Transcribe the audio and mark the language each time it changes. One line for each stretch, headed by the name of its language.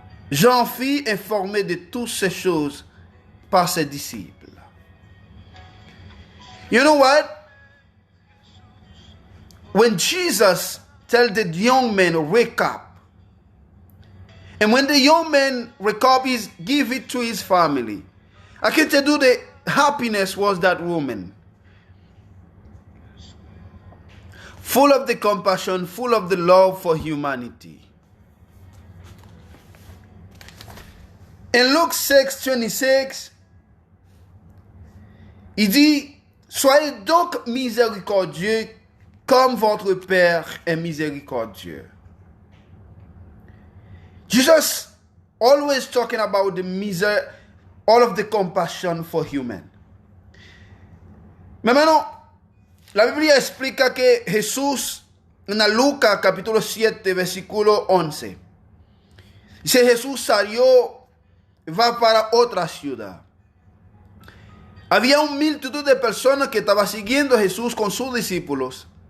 French: Jean fut informé de toutes ces choses par ses disciples.
English: You know what? When Jesus tell the young man, wake up, and when the young man wake up, he give it to his family. I can tell you the happiness was that woman. Full of the compassion, full of the love for humanity. In Luke 6:26,
French: il dit, soyez donc miséricordieux comme votre Père est miséricordieux.
English: Jesus always talking about the all of the compassion for human.
Spanish: Mi hermano, la Biblia explica que Jesús, en Lucas capítulo 7, versículo 11, dice: Jesús salió, va para otra ciudad. Había una multitud de personas que estaban siguiendo a Jesús con sus discípulos.